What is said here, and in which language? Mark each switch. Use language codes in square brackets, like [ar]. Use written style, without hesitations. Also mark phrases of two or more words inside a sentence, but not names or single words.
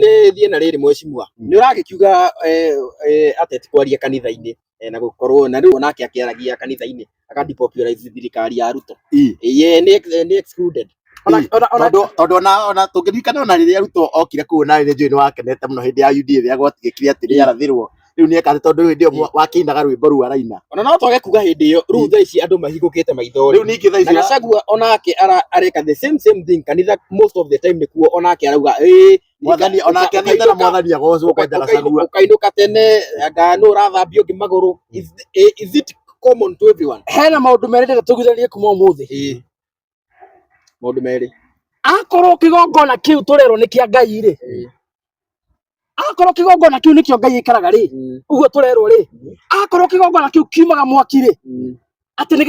[ki] Nĩ thiĩ na rĩrĩ mheshimiwa nĩ ũragĩkiuga ateti kwaria kanitha-inĩ na gũkorwo na rĩu onake akĩaragia kanitha-inĩ akadepopularize thirikari ya Ruto ye nĩ excluded tondũ ona tũngĩririkana ona rĩrĩa Ruto okire kũu na nĩ njũĩ nĩ wakenete mũno hĩndĩ ya UDA rĩrĩa gwatigĩkire atĩ nĩ arathirwo rĩu nĩ ekaga tondũ hĩndĩ ĩyo wakĩinaga rwĩmbo rũu araina ona no twage kuga hĩndĩ ĩyo rĩu thaa ici andũ mahingũkĩte maitho rĩu ningĩ thaa ici na Gachagua onake areka [en] the same thing [ki] kanitha [en] most of the time [ki] nĩkuo onake arauga mwathani onake nĩ tena mwathani agocwo kwa Gachagua ũkainũka tene anga nũ ũrathambio ngĩ magũrũ [en] is it common to everyone [ki] hena maũndũ merĩ tũgithanie kuma ũmũthĩ maũndũ merĩ akorwo kĩgongona kĩu tũrerwo nĩ kĩa Ngai rĩ akorwo kĩgongona kĩu nĩkĩo Ngai ikaraga rĩ ũguo tũrerwo rĩ akorwo kĩgongona kĩu kiumaga mwaki rĩ atĩ nĩ